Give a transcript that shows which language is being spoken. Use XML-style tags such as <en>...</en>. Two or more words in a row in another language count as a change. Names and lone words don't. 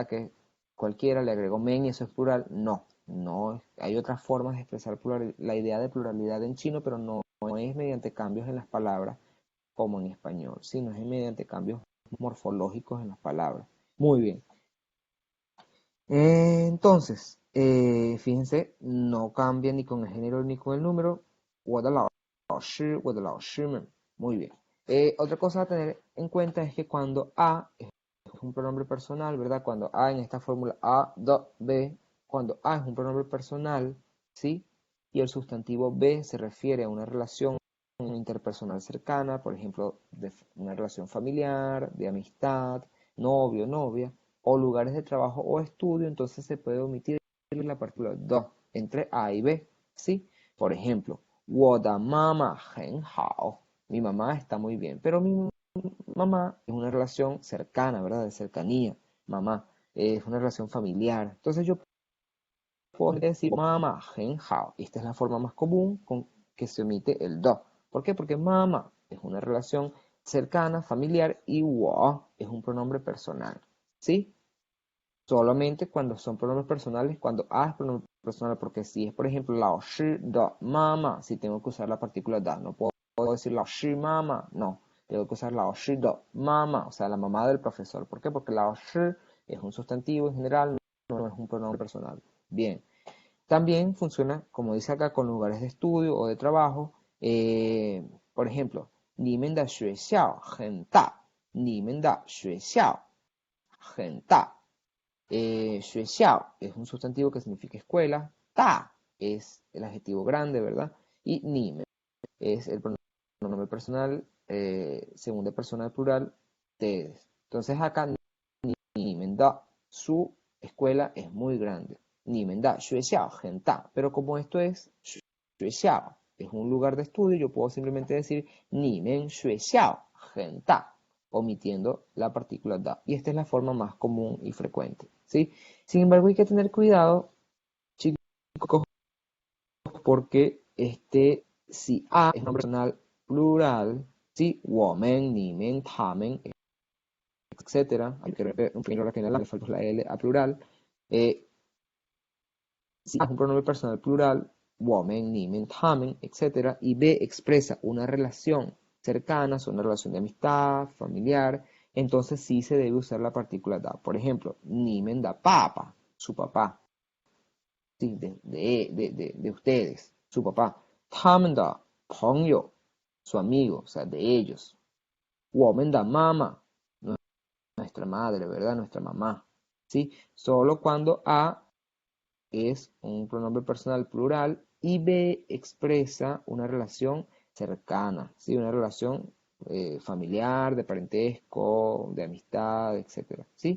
<es>Que cualquiera le agrego men y eso es plural. No, no, hay otras formas de expresar la idea de pluralidad en chino, pero no es mediante cambios en las palabras como en español, sino es mediante cambios morfológicos en las palabras. Muy bien. Entonces, fíjense, no cambia ni con el género ni con el número.</es> <zh>我的老师,</zh> <es>muy bien. Otra cosa a tener en cuenta es que cuando a es un pronombre personal, ¿verdad? Cuando a en esta fórmula a, do, b, cuando a es un pronombre personal, ¿sí? Y el sustantivo b se refiere a una relación interpersonal cercana, por ejemplo, de una relación familiar, de amistad, novio, novia, o lugares de trabajo o estudio, entonces se puede omitir la partícula do entre A y B, ¿sí? Por ejemplo,</es> <zh>我的妈妈很好,</zh> <es>mi mamá está muy bien, pero mi mamá es una relación cercana, ¿verdad? De cercanía, mamá, es una relación familiar. Entonces yo puedo decir</es> <zh>妈妈很好,</zh> <es>esta es la forma más común con que se omite el do. ¿Por qué? Porque mamá es una relación cercana, familiar, y 我 es un pronombre personal, ¿sí? Solamente cuando son pronombres personales, cuando a es pronombre personal, porque si es, por ejemplo,</es> <zh>老师的妈妈,</zh> <es>si tengo que usar la partícula da, no puedo decir</es> <zh>老师妈妈,</zh> <es>no, tengo que usar</es> <zh>老师的妈妈,</zh> <es>o sea, la mamá del profesor. ¿Por qué? Porque 老师es un sustantivo en general, no es un pronombre personal. Bien. También funciona, como dice acá, con lugares de estudio o de trabajo. Por ejemplo,</es> <zh>你们的学校很大.你们的学校很大.</zh> <es>学校 es un sustantivo que significa escuela. Ta es el adjetivo grande, ¿verdad? Y 你们 es el pronombre personal, segunda persona plural, ustedes. Entonces acá,</es> <zh>你们的,</zh> <es>su escuela es muy grande.</es> <zh>你们的学校很大.</zh> <es>Pero como esto es 学校, es un lugar de estudio, yo puedo simplemente decir</es> <zh>你们学校很大,</zh> <es>omitiendo la partícula da. Y esta es la forma más común y frecuente, ¿sí? Sin embargo, hay que tener cuidado, chicos, porque si a es un personal plural, ¿sí?</es> <zh>我们,你们,他们,</zh> <es>etcétera, hay que ver un pequeño que le falta la L a plural. Si A es un pronombre personal plural,</es> <zh>我们,你们,他们,</zh> <es>etcétera, y B expresa una relación cercana, una relación de amistad, familiar, entonces sí se debe usar la partícula da. Por ejemplo,</es> <zh>你们的爸爸,</zh> <es>su papá, sí, de ustedes, su papá.</es> <zh>他们的朋友,</zh> <es>su amigo, o sea, de ellos.</es> <zh>我们的妈妈,</zh> <es>nuestra madre, ¿verdad? Nuestra mamá, ¿sí? Solo cuando A es un pronombre personal plural y B expresa una relación cercana, ¿sí? Una relación familiar, de parentesco, de amistad, etcétera, ¿sí?</es>